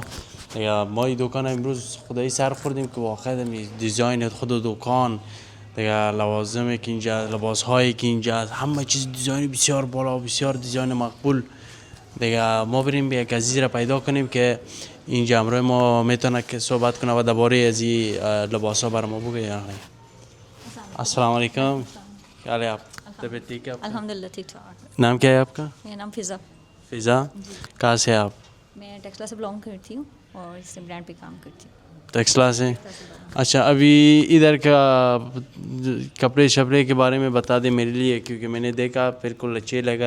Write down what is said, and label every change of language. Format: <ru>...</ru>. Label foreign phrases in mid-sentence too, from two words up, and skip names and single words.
<fa>ما این دکان امروز خدایی سر خوردیم که واقعا دیزاین خود دکان دیگه لوازمی که اینجا لباس هایی که اینجا همه چیز دیزاین بسیار بالا، بسیار دیزاین مقبول. دیگه ما بریم یک عزیز را پیدا کنیم که اینجا امروز ما میتونه که صحبت کنه و درباره از این لباس ها برای ما بگه. السلام علیکم.</fa> <ur>کیا حال ہے آپ؟ طبیعت ٹھیک ہے? الحمدللہ ٹھیک ٹھاک. نام کیا ہے آپ کا? میرا نام فضا. فضا. کہاں سے آپ? میں ٹیکسلا سے بیلانگ کرتی ہوں اور اس برانڈ پے کام کرتی ہوں. ٹیکسلا سے. اچھا ابھی ادھر کا کپڑے شپڑے کے بارے میں بتا دیں میرے لیے، کیونکہ میں نے دیکھا بالکل اچھے لگا.</ur>